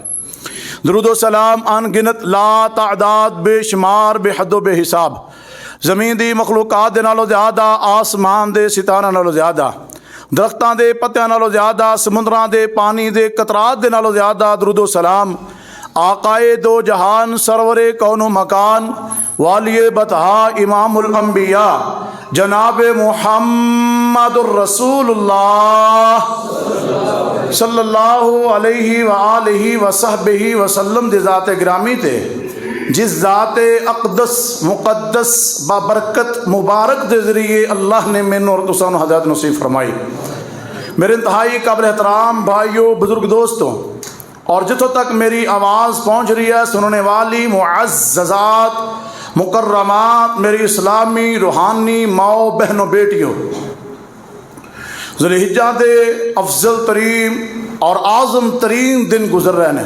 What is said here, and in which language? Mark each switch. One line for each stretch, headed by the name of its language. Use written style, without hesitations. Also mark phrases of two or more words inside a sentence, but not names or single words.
Punjabi: درود و سلام ان گنت، لا تعداد، بے شمار، بے حد و بے حساب، زمین دی مخلوقات دے نالوں زیادہ، آسمان دے ستارہ نالوں زیادہ، درختاں دے پتیاں نالوں زیادہ، سمندراں دے پانی دے قطرات دے نالوں زیادہ. درود و سلام آقائے دو جہان، سرور کون و مکان، والیِ بطحا، امام الانبیاء، جناب
Arabic: محمد رسول الله صلى الله عليه و آله و صحبه وسلم
Punjabi: دی ذاتِ گرامی تے، جس ذاتِ اقدس مقدس بابرکت مبارک دے ذریعے اللہ نے مینوں اور تساں نوں ہدایت نصیب فرمائی.
Urdu: میرے انتہائی قابلِ احترام بھائیوں، بزرگ دوستوں، اور جتھوں تک میری آواز پہنچ رہی ہے سننے والی معزّزات مکرّمات، میری اسلامی روحانی ماؤ بہنوں بیٹیوں، ذوالحجہ دے افضل ترین اور اعظم ترین دن گزر رہے ہیں.